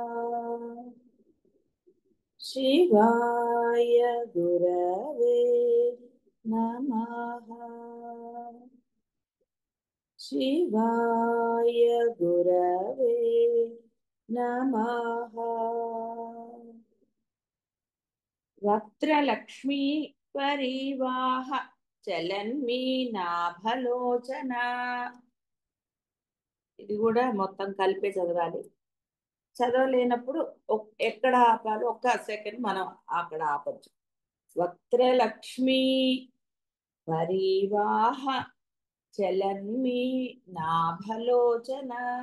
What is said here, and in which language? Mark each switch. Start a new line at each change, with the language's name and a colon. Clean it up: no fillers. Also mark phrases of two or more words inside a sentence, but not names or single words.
Sanskrit: शिवाय गुरवे नमः। शिवाय गुरवे नमः। वक्त्रलक्ष्मी परिवाह చలన్మీనాభలోచన.
Telugu: ఇది కూడా మొత్తం కలిపే చదవాలి. చదవలేనప్పుడు ఎక్కడ ఆపాలో ఒక్క సెకండ్ మనం అక్కడ ఆపచ్చు.
Sanskrit: వక్త్రలక్ష్మి పరివాహ చలన్మీనాభలోచన.